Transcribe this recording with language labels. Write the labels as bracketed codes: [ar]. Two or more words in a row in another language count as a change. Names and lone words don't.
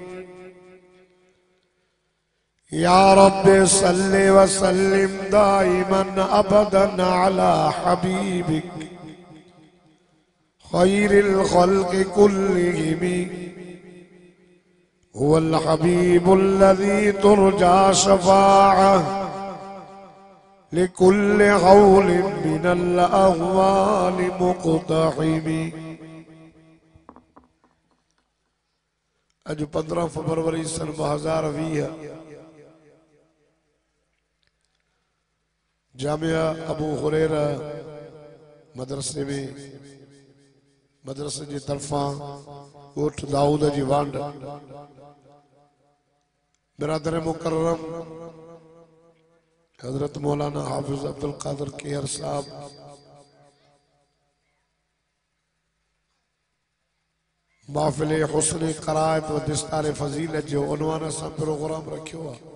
[ar] يا رب صل وسلم دائما أبدا على حبيبك خير الخلق كلهم. هو الحبيب الذي ترجى شفاعة لكل هول من الأهوال مقتحم. [sd] अज 15 फरवरी सन 2020 जामिया अबू हुरैरा मदरसे में मदरसे जी तरफा ॻोठ दाऊद जी वांड बिरादर मुकर्रम हजरत मौलाना हाफिज अब्दुल कादिर केहर साहब महफिल हुस्न क़राअत व दिस्तार फजीलत जो उन्वान सां प्रोग्राम रखियो आहे.